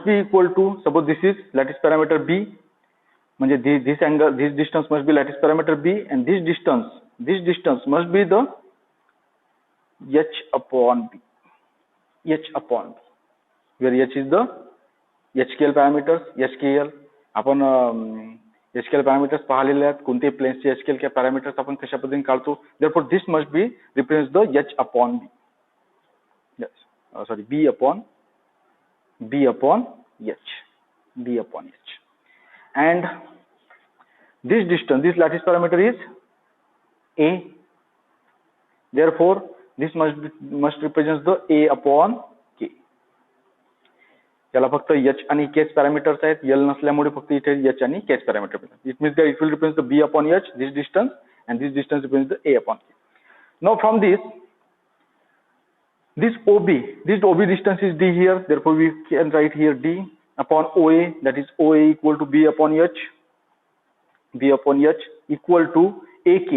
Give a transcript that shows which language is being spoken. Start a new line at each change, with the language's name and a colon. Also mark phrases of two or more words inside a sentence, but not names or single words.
English: be equal to, suppose this is lattice parameter B, this angle, this distance must be lattice parameter B, and this distance must be the h upon B, h upon B, where h is the HKL parameters, HKL
Marathi: आपण HKL parameters पाहिलेले आहेत, कोणते प्लेन्सचे HKL के parameters आपण कशा पद्धतीने काढतो.
English: Therefore this must be represents the h upon B. Yes, sorry, B upon h, B upon h, and this distance, this lattice parameter is A. Therefore this must represents the A upon K.
Marathi: याला फक्त h आणि k पॅरामीटर्स आहेत, l नसल्यामुळे फक्त इथे h आणि k पॅरामीटर.
English: It means that it will represent the B upon h, this distance, and this distance represents the A upon K. Now from this OB distance is D here, therefore we can write here D upon OA, that is OA equal to B upon h, B upon h equal to AK.